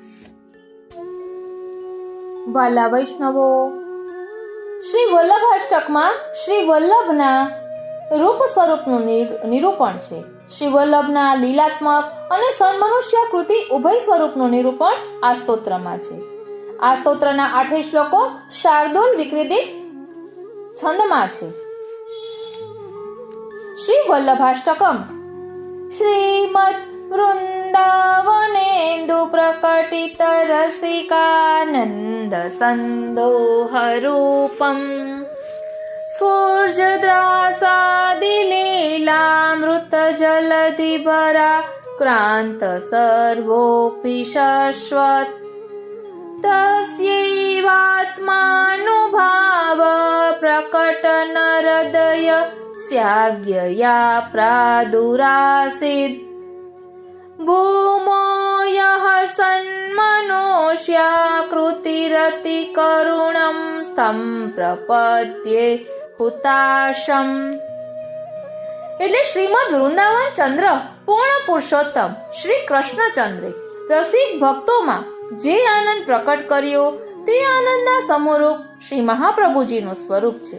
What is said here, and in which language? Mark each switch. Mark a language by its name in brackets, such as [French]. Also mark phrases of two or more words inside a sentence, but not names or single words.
[Gujarati] વાલા વૈષ્ણવો, શ્રી વલ્લભાષ્ટકમાં શ્રી વલ્લભના રૂપ સ્વરૂપનું નિરૂપણ છે। શ્રી વલ્લભના લીલાત્મક અને સન્મનુષ્યાકૃતિ ઉભય સ્વરૂપનું નિરૂપણ આ સ્તોત્રમાં છે। આ સ્તોત્રના 8 શ્લોકો શાર્દૂલ વિકૃતિ છંદમાં છે। [Sanskrit] શ્રી વલ્લભાષ્ટકમ श्रीमद् वृंदावनेन्दु प्रकटित रसिकानंद संदोह रूपम स्फूर्जद्रासादि लीलामृत जलधि भरा क्रांत सर्वोऽपि शाश्वत तस्यैवात्मानुभाव प्रकटन हृदय स्याज्ञया प्रादुरासीत् ભૂમો યઃ સન્મનોષ્યાકૃતિરતિ કરુણમ સ્તં પ્રપદ્યે હુતાશમ. [Gujarati] એટલે શ્રીમદ વૃંદાવન ચંદ્ર પૂર્ણ પુરુષોત્તમ શ્રી કૃષ્ણચંદ્રે રસિક ભક્તોમાં જે આનંદ પ્રકટ કર્યો તે આનંદના સમરૂપ શ્રી મહાપ્રભુજીનું સ્વરૂપ છે.